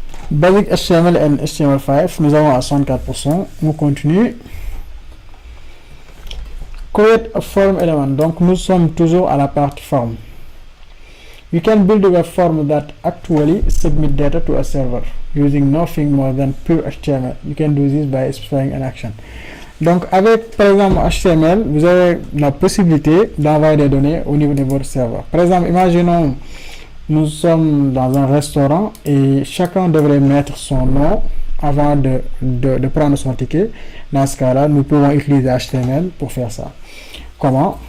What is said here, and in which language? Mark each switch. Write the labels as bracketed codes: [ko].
[fr] Basic HTML and HTML5, nous avons à 64%. On continue. [en] Create a form element. [fr] Donc nous sommes toujours à la partie form. [en] You can build a form that actually submit data to a server using nothing more than pure HTML. You can do this by specifying an action. [fr] Donc avec par exemple HTML, vous avez la possibilité d'envoyer des données au niveau de votre serveur. Par exemple, imaginons nous sommes dans un restaurant et chacun devrait mettre son nom avant de prendre son ticket. Dans ce cas-là, nous pouvons utiliser HTML pour faire ça. Comment?